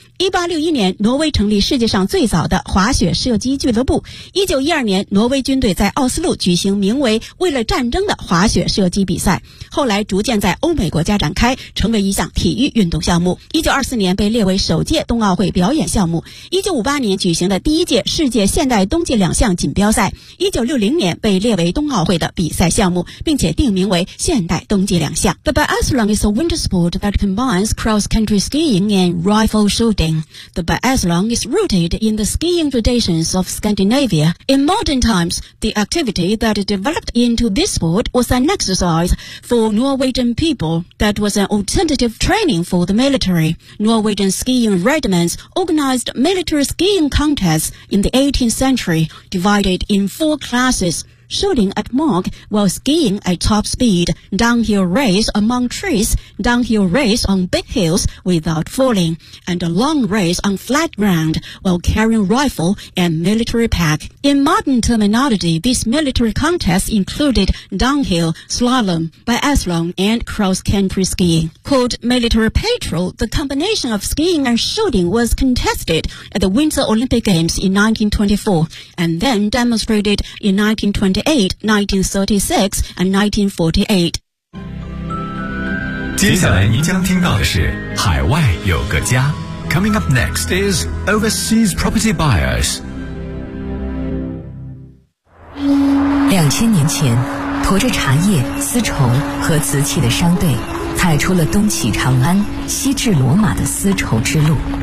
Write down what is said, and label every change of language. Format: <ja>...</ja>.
<zh>1861年挪威成立世界上最早的滑雪射击俱乐部，1912年挪威军队在奥斯陆举行名为为了战争的滑雪射击比赛，后来逐渐在欧美国家展开，成为一项体育运动项目。 1924年被列为首届冬奥会表演项目，1958年举行的第一届世界现代冬季两项锦标赛，1960年被列为冬奥会的比赛项目，并且定名为现代冬季两项。</zh> <en>The biathlon is a winter sport that combines cross-country skiing and rifle shooting. The biathlon is rooted in the skiing traditions of Scandinavia. In modern times, the activity that developed into this sport was an exercise for Norwegian people that was an alternative training for the military. Norwegian skiing regiments organized military skiing contests in the 18th century, divided in four classes. Shooting at mark while skiing at top speed, downhill race among trees, downhill race on big hills without falling, and a long race on flat ground while carrying rifle and military pack. In modern terminology, these military contests included downhill, slalom, biathlon, and cross-country skiing. Called military patrol, the combination of skiing and shooting was contested at the Winter Olympic Games in 1924 and then demonstrated in 1928. 1936 and 1948.</en> <zh>接下来您将听到的是海外有个家。</zh> <en>Coming up next is Overseas Property Buyers.</en> <zh>2000年前，驮着茶叶、丝绸和瓷器的商队，踩出了东起长安、西至罗马的丝绸之路。</zh>